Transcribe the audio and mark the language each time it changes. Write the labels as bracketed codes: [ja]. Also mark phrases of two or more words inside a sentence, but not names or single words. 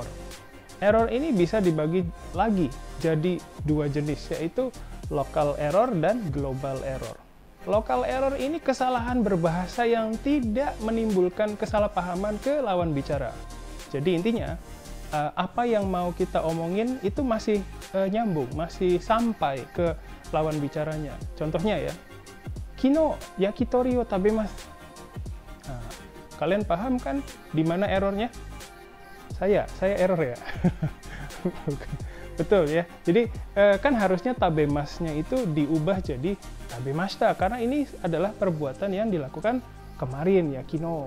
[id] Error ini bisa dibagi lagi jadi dua jenis, yaitu [en] local error [id] dan [en] global error. Local error [id] ini kesalahan berbahasa yang tidak menimbulkan kesalahpahaman ke lawan bicara. Jadi intinya, apa yang mau kita omongin itu masih nyambung, masih sampai ke lawan bicaranya. Contohnya ya, [ja] 昨日焼き鳥を食べます. [id] Nah, kalian paham kan di mana errornya? Saya error ya. Betul ya. Jadi kan harusnya tabemasnya itu diubah jadi tabemashita karena ini adalah perbuatan yang dilakukan kemarin ya, kino.